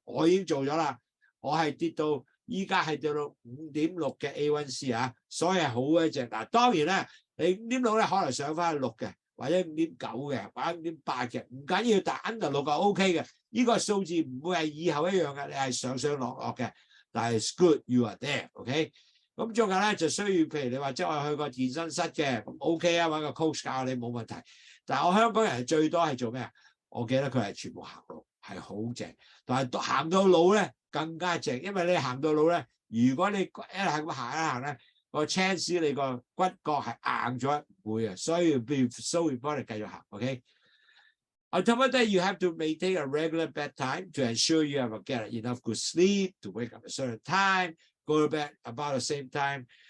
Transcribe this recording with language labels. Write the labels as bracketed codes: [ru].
[yue] 我已經做咗啦，我係跌到依家係掉到5.6嘅 A1C 啊，所以係好嘅一隻。嗱，當然咧，你5.6咧可能上翻去6嘅，或者5.9嘅，或者5.8嘅，唔緊要，但 under 6就 OK 嘅。呢個數字唔會係以後一樣嘅，你係上上落落嘅。但係 [en] good you are there，OK？ [yue] 咁仲有咧就需要，譬如你話即係我去個健身室嘅，咁 OK 啊，揾個 coach 教你冇問題。但係我香港人最多係做咩啊？我記得佢係全部行路，係好正。但係行到老咧更加正，因為你行到老咧，如果你一係咁行一行咧，個 chance 你個骨骼係硬咗唔會啊，所以 be so important 繼續行 [en] ，OK？On top of that, you have to maintain a regular bedtime to ensure you have get enough good sleep, to wake up at a certain time, go to bed about the same time.